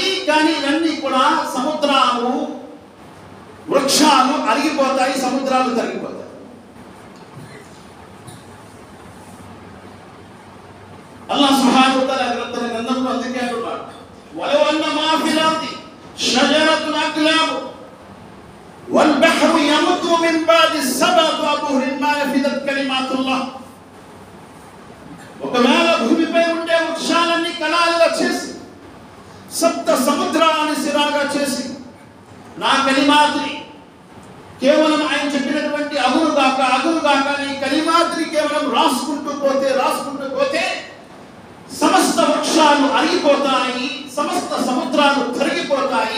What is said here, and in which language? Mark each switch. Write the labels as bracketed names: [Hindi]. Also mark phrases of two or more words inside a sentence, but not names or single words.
[Telugu] కానీ ఇవన్నీ కూడా సముద్రాలు, వృక్షాలు అరిగిపోతాయి, సముద్రాలు తరిగిపోతాయి. [Arabic] الله سبحانه وتعالى [Telugu] తన గ్రంథంలో అందుకే అంటున్నాడు, [Arabic] ولو أن ما في الأرض شجرة أقلام والبحر يمد من بعد سبعة أبحر ما نفدت كلمات الله. [Telugu] ఒకవేళ భూమిపై ఉండే వృక్షాలన్నీ కళాలుగా చేసి, సప్త సముద్రాన్ని సిరాగా చేసి, నా కలిమాత్ని కేవలం ఆయన చెప్పినటువంటి అగునుగాక నీ కలిమాత్ని కేవలం రాసుకుంటూ పోతే సమస్త వృక్షాలు అరిగిపోతాయి, సమస్త సముద్రాలు తరిగిపోతాయి.